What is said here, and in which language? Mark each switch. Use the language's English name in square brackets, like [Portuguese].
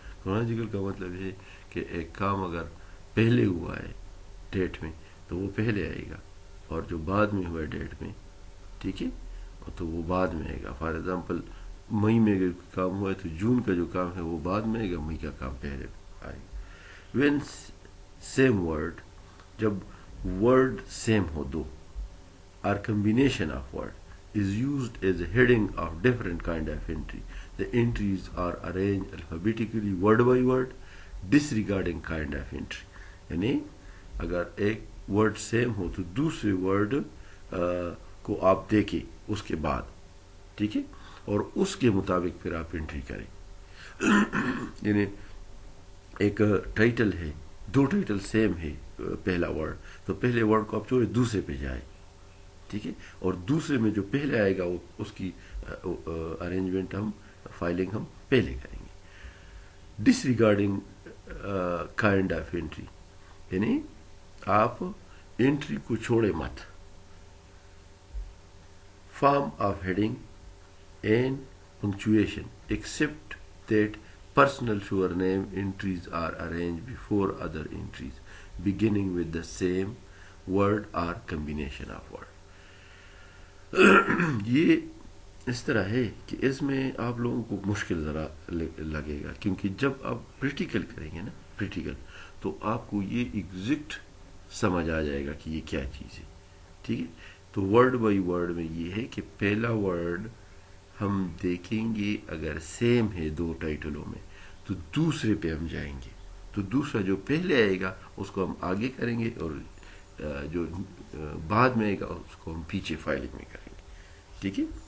[Urdu] کروناجیکل کا مطلب ہے کہ ایک کام اگر پہلے ہوا ہے ڈیٹ میں تو وہ پہلے آئے گا، اور جو بعد میں ہوا ہے ڈیٹ میں، ٹھیک ہے، تو وہ بعد میں آئے گا. فار ایگزامپل مئی میں اگر کام ہوا ہے تو جون کا جو کام ہے وہ بعد میں آئے گا، مئی کا کام پہلے آئے گا. [English] when same word, [Urdu] جب ورڈ سیم ہو دو، اور [English] combination of word is used as a heading of different kind of entry. The entries are arranged alphabetically word by word, disregarding kind of entry. [Urdu] یعنی اگر ایک ورڈ سیم ہو تو دوسرے word کو آپ دیکھیں اس کے بعد. ٹھیک ہے، اور اس کے مطابق پھر آپ انٹری کریں. یعنی ایک ٹائٹل ہے, دو ٹائٹل سیم ہے, پہلا ورڈ, تو پہلے ورڈ کو آپ چھوڑے دوسرے پہ جائیں, ٹھیک ہے, اور دوسرے میں جو پہلے آئے گا وہ اس کی ارینجمنٹ فائلنگ ہم پہلے کریں گے. [English] this regarding kind of entry, [Urdu] یعنی آپ انٹری کو چھوڑے مت. [English] Form of heading and punctuation except that personal surname entries are arranged before other entries beginning with the same word or combination of word. [Urdu] یہ اس طرح ہے کہ اس میں آپ لوگوں کو مشکل ذرا لگے گا, کیونکہ جب آپ پریکٹیکل کریں گے نا, پریکٹیکل, تو آپ کو یہ ایگزیکٹ سمجھ آ جائے گا کہ یہ کیا چیز ہے, ٹھیک ہے. تو ورڈ بائی ورڈ میں یہ ہے کہ پہلا ورڈ ہم دیکھیں گے اگر سیم ہے دو ٹائٹلوں میں تو دوسرے پہ ہم جائیں گے, تو دوسرا جو پہلے آئے گا اس کو ہم آگے کریں گے, اور جو بعد میں آئے گا اس کو ہم پیچھے فائلنگ میں کریں گے, ٹھیک ہے.